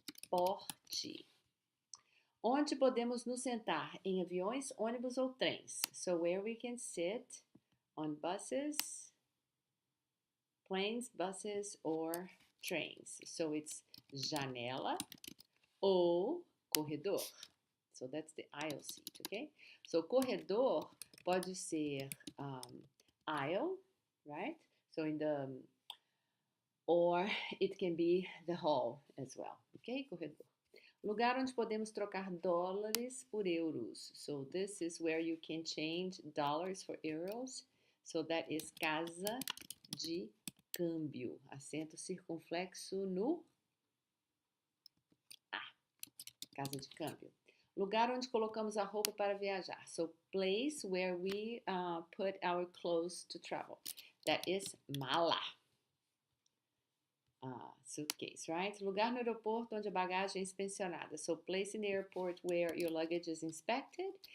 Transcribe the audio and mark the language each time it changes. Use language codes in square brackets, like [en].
[pt] Passaporte. Onde podemos nos sentar? Em aviões, ônibus ou trens? [en] So, where we can sit on buses, planes, buses, or trains. So, it's [pt] janela ou corredor. [en] So, that's the aisle seat, okay? So, [pt] corredor pode ser [en] aisle, right? So, or it can be the hall as well, okay? Corredor. [pt] Lugar onde podemos trocar dólares por euros. [en] So this is where you can change dollars for euros. So that is casa de câmbio. [pt] Acento circunflexo no A. Casa de câmbio. Lugar onde colocamos a roupa para viajar. [en] So place where we put our clothes to travel. That is mala. Suitcase, right? [pt] Lugar no aeroporto onde a bagagem é inspecionada. [en] So, place in the airport where your luggage is inspected.